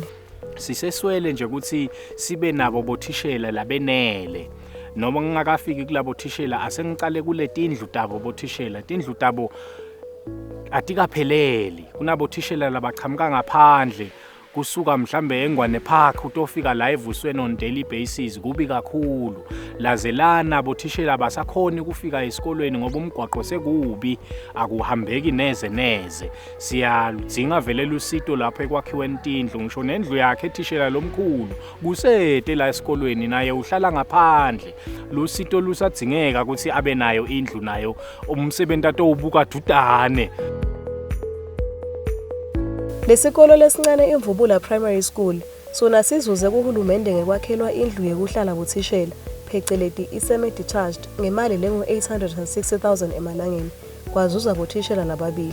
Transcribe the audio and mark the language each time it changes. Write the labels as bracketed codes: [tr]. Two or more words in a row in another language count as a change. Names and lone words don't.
[ss] Siseswele nje ukuthi sibe nabo bothishela labenele. Noma ngingakafiki kulabo bothishela asengicale kule tindlu tabo bothishela. Tindlu tabo atikapheleli. Kunabothishela labaqhamuka ngaphandle kusuka mhlambe eNgwane Park utofika live usweni [en] on daily basis [ss] kubi kakhulu. Lazelana bothishela basakhona ukufika esikolweni ngoba umgwaqo sekubi akuhambeki neze. Siyadzinga vele lusito lapho ekwakhiweni tindlu ngisho nendlu yakhe ethishela lomkhulu kusete la esikolweni naye uhlala ngaphandle. Lusito lusadzingeka ukuthi abe nayo indlu nayo umsebenzi atowubuka dudane. Lesikolo lesincane Imvubula Primary School sona sizuze kuhulumende ngekwakhelwa indlu yekuhlala bothishela, pheceleti i-semi-detached ngemali lengu-860,000 emalangeni, kwazuza bothishela nababili.